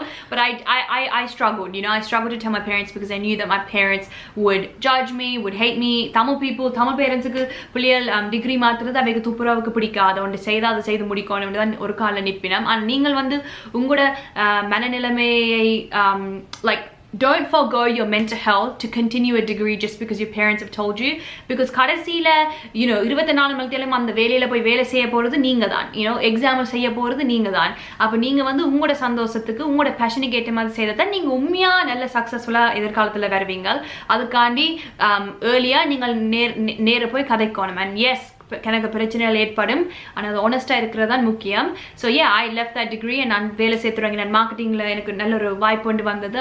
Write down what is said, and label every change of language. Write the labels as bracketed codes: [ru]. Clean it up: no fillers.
[en] But I struggled, you know, I struggled to tell my parents because I knew that my parents would judge me, would hate me. Tamil parents [ta] க்கு புளியல் degree மாத்துறது அவைக்கு துப்புரவுக்கு பிடிக்காது. ஒன்று செய்தா அதை செய்து முடிக்கணும் தான் ஒரு கால நிற்பினம். ஆனால் நீங்கள் வந்து உங்களோட மனநிலைமையை [en] like don't forgo your mental health to continue a degree just because your parents have told you, because [ta] கடைசில [en] you know [ta] 24 மணி நேரம் அந்த வேலையில போய் வேலை செய்ய போறது நீங்க தான், you know எக்ஸாம் செய்ய போறது நீங்க தான். அப்ப நீங்க வந்து உங்களோட சந்தோஷத்துக்கு உங்களோட பேஷனுக்கு ஏற்ற மாதிரி செய்யறத நீங்க உண்மையா நல்ல சக்சஸ்ஃபுல்லா எதிர்காலத்துல வருவீங்க. அதுக்காண்டி ஏர்லியா நீங்கள் நேர போய் கதைக்கணும். [en] And yes, [ta] எனக்கு பிரச்சனைகள் ஏற்படும், ஆனால் அது ஆனஸ்டா இருக்கிறது தான் முக்கியம். [en] So I left that degree. [ta] நான் வேலை சேர்த்துருவாங்க. நான் மார்க்கெட்டிங்கில் எனக்கு நல்ல ஒரு வாய்ப்பு கொண்டு வந்தது.